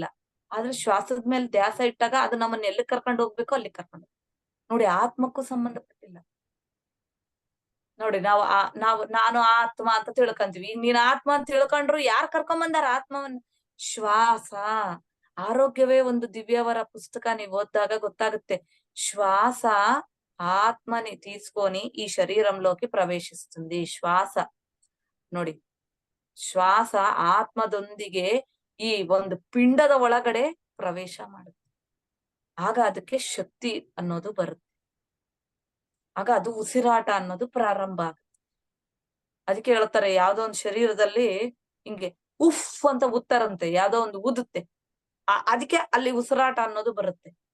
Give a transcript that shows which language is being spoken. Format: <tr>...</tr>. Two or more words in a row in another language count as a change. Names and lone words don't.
<kn>ಆದ್ರೆ ಶ್ವಾಸದ ಮೇಲೆ ಧ್ಯಾಸ ಇಟ್ಟಾಗ ಅದು ನಮ್ಮನ್ನ ಎಲ್ಲಿ ಕರ್ಕೊಂಡು ಹೋಗ್ಬೇಕು ಅಲ್ಲಿ ಕರ್ಕೊಂಡು ನೋಡಿ. ಆತ್ಮಕ್ಕೂ ಸಂಬಂಧಪಟ್ಟಿಲ್ಲ ನೋಡಿ. ನಾನು ಆತ್ಮ ಅಂತ ತಿಳ್ಕೊಂತೀವಿ. ಈಗ ನೀನ್ ಆತ್ಮ ಅಂತ ತಿಳ್ಕೊಂಡ್ರು ಯಾರ್ ಕರ್ಕೊಂಡ್ ಬಂದಾರ ಆತ್ಮವನ್ನ? ಶ್ವಾಸ. ಆರೋಗ್ಯವೇ ಒಂದು ದಿವ್ಯವರ పుస్తక ನೀವ್ ఓద్దాక ಗೊತ್ತಾಗುತ್ತೆ.</kn> <te>శ్వాస ఆత్మని తీసుకొని ఈ శరీరంలోకి ప్రవేశిస్తుంది.</te> <kn>శ్వాಸ ನೋಡಿ, ಶ್ವಾಸ ಆತ್ಮದೊಂದಿಗೆ ಈ ಒಂದು ಪಿಂಡದ ಒಳಗಡೆ ಪ್ರವೇಶ ಮಾಡುತ್ತೆ. ಆಗ ಅದಕ್ಕೆ ಶಕ್ತಿ ಅನ್ನೋದು ಬರುತ್ತೆ. ಆಗ ಅದು ಉಸಿರಾಟ ಅನ್ನೋದು ಪ್ರಾರಂಭ ಆಗುತ್ತೆ. ಅದಕ್ಕೆ ಹೇಳ್ತಾರೆ, ಯಾವ್ದೋ ಒಂದು ಶರೀರದಲ್ಲಿ ಹಿಂಗೆ ಉಫ್ ಅಂತ ಉತ್ತಾರಂತೆ, ಯಾವ್ದೋ ಒಂದು ಊದುತ್ತೆ, ಅದಕ್ಕೆ ಅಲ್ಲಿ ಉಸಿರಾಟ ಅನ್ನೋದು ಬರುತ್ತೆ.</kn>